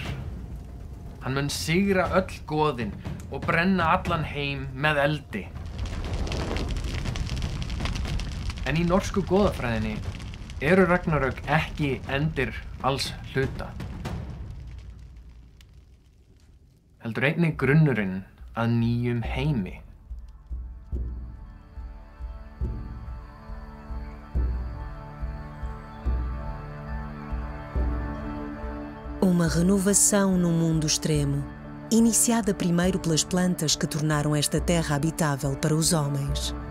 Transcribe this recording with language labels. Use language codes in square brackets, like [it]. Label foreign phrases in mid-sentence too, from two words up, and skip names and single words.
[is] Hann mun sigra öll goðin og brenna allan heim með eldi. En í norsku goðafræðinni eru Ragnarök ekki endir alls hluta, heldur einnig grunnurinn að nýjum heimi. [pt] Uma renovação num mundo extremo, iniciada primeiro pelas plantas que tornaram esta terra habitável para os homens.